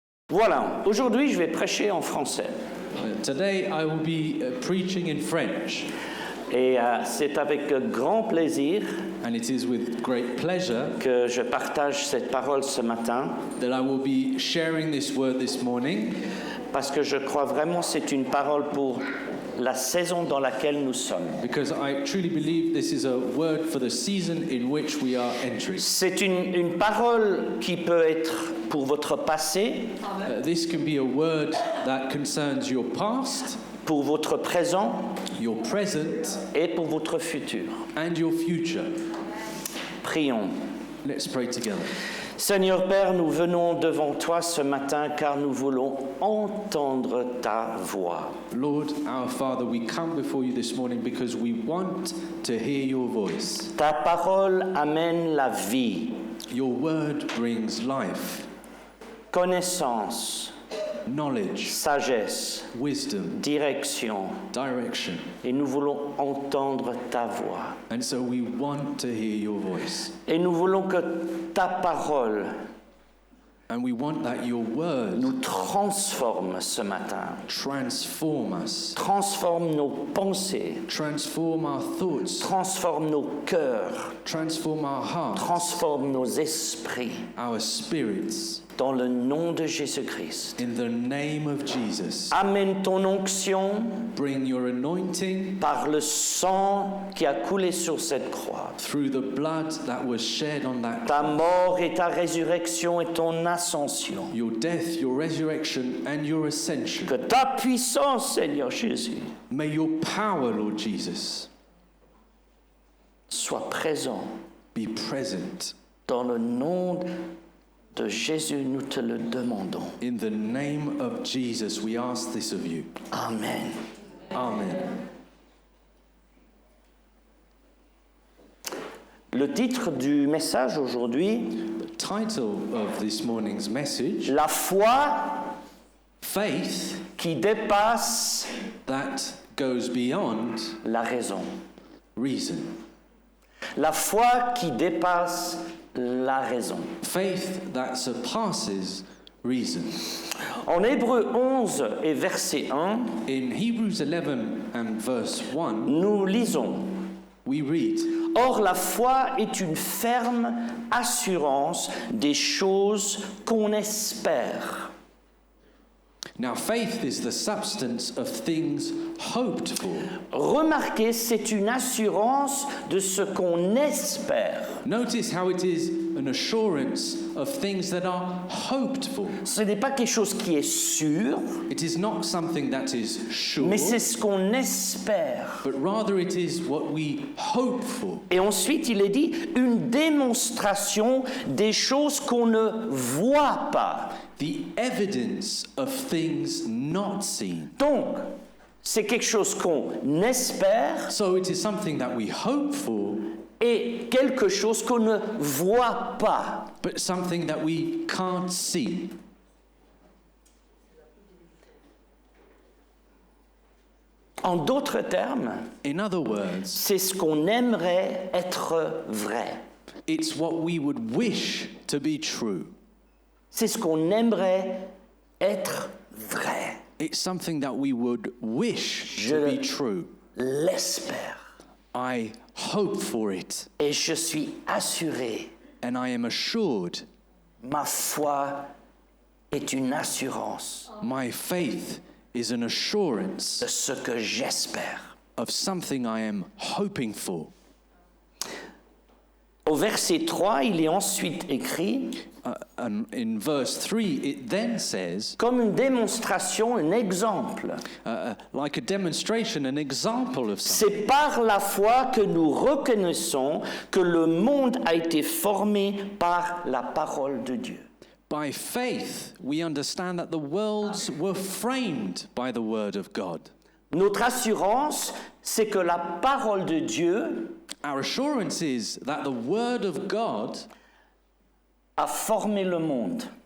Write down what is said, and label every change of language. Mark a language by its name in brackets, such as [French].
[French] Voilà, aujourd'hui je vais prêcher en français. [English] Today I will be preaching in French, [French] Et c'est avec grand plaisir [English] and it is with great pleasure [French] que je partage cette parole ce matin, [English] that I will be sharing this word this morning, [French] parce que je crois vraiment que c'est une parole pour la saison dans laquelle nous sommes. [English] because I truly believe this is a word for the season in which we are entering. [French] C'est une parole qui peut être pour votre passé, [English] This can be a word that concerns your past, [French] pour votre présent [English] your present, [French] et pour votre futur. [English] and your future. [French] Prions. [English] Let's pray together. [French] Seigneur Père, nous venons devant toi ce matin car nous voulons entendre ta voix. [English] Lord, our Father, we come before you this morning because we want to hear your voice. [French] Ta parole amène la vie, [English] Your word brings life, [French] connaissance, [English] knowledge, [French] sagesse, [English] wisdom, [French] direction. [English] direction. [French] Et nous voulons entendre ta voix. [English] And so we want to hear your voice. [French] Et nous voulons que ta parole [English] And we want that your word [French] nous transforme ce matin. [English] transform us, [French] Transforme nos pensées, [English] transform our thoughts, [French] transforme nos cœurs, [English] transform our hearts, [French] transforme nos esprits. [English] our spirits, [French] Dans le nom de Jésus-Christ. [English] in the name of Jesus. [French] Amène ton onction [English] Bring your anointing [French] par le sang qui a coulé sur cette croix. [English] through the blood that was shed on that [French] Ta [English] cross. [French] mort et ta résurrection et ton ascension. [English] Your death, your resurrection, and your ascension. [French] Que ta puissance, Seigneur Jésus, [English] May your power, Lord Jesus, [French] soit présent. [English] be present. [French] Dans le nom de Jésus, nous te le demandons. [English] In the name of Jesus, we ask this of you. [French] Amen. [English] Amen. [French] Le titre du message aujourd'hui, [English] The title of this morning's message, [French] la foi [English] Faith [French] qui dépasse [English] that goes beyond [French] la raison. [English] reason. [French] La foi qui dépasse la raison. [English] Faith that surpasses reason. [French] En Hébreux 11 et verset 1, [English] In Hebrews 11 and verse 1, [French] nous lisons: [English] we read, [French] Or la foi est une ferme assurance des choses qu'on espère. [English] Now faith is the substance of things hoped for. [French] Remarquez, c'est une assurance de ce qu'on espère. [English] Notice how it is an assurance of things that are hoped for. [French] Ce n'est pas quelque chose qui est sûr, [English] It is not something that is sure, [French] mais c'est ce qu'on espère. [English] but rather it is what we hope for. [French] Et ensuite, il est dit une démonstration des choses qu'on ne voit pas. [English] The evidence of things not seen. [French] Donc, c'est quelque chose qu'on espère [English] So it is something that we hope for, [French] et quelque chose qu'on ne voit pas. [English] but something that we can't see. [French] En d'autres termes, [English] In other words, [French] c'est ce qu'on aimerait être vrai. [English] it's what we would wish to be true. [French] C'est ce qu'on aimerait être vrai. [English] It's something that we would wish [French] Je [English] to be true. [French] l'espère. [English] I hope for it, [French] Et je suis assuré, [English] and I am assured [French] ma foi est une assurance [English] my faith is an assurance [French] de ce que j'espère. [English] of something I am hoping for. [French] Au verset 3, il est ensuite écrit, [English] And in verse 3, it then says, [French] comme une démonstration, un exemple. [English] like a demonstration, an example of something. [French] C'est par la foi que nous reconnaissons que le monde a été formé par la parole de Dieu. [English] By faith, we understand that the worlds were framed by the word of God. [French] Notre assurance, c'est que la parole de Dieu [English] Our assurance is that the word of God [French] a formé le monde.